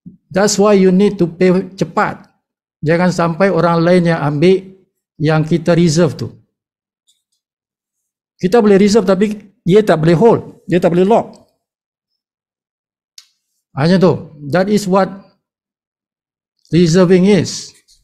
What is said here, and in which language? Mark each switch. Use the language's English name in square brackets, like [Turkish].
[English] That's why you need to pay [Malay] cepat. Jangan sampai orang lain yang ambil yang kita reserve tu. Kita boleh reserve tapi dia tak boleh hold. Dia tak boleh lock. Hanya tu. [English] That is what reserving is.